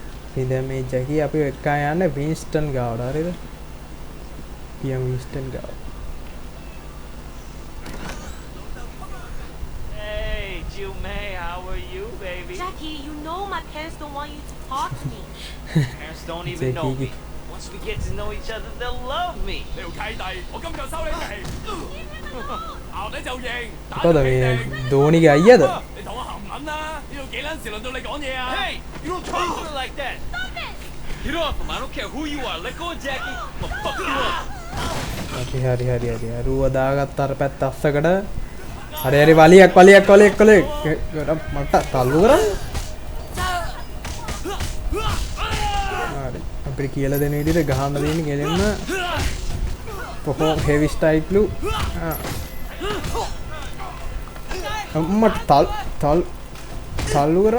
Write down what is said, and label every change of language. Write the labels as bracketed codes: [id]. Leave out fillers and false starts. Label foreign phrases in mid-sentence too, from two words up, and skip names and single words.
[si] ඉතින් දැන් මේ ජැකි අපි එක්කා යන්නේ වින්ස්ටන් ගාවට හරිද? පියම් වින්ස්ටන් ගාව. [en] Hey, Jill May, how are you, baby? Jackie, you know my parents don't want you to talk to me. Parents don't even know me. Once we get to know each other, they'll love me. [yue] 你條契弟，我今就收你皮，咬你就認，打 [si] මොකද [yue] 你 [si] මේ [yue] 皮定。 [si] ධෝනිගේ අයියද? [yue] 你同我含撚啦！呢度幾撚時輪到你講嘢啊？ [en] Hey, you don't talk to her like that. Get off him. I don't care who you are. Let go of Jackie. I'm gonna fuck you up. [si] හරි. රුව දාගත්ත අර පැත්ත අස්සකට. හරි වලියක්. මට තල්ලු කරන්න. හරි. අපිට කියලා දෙන විදිහට ගහන්න දෙන්නේ ගෙලෙන්න. කොහොම හෙවි ස්ටයිල්ලු. මට තල්ලු කරන්න.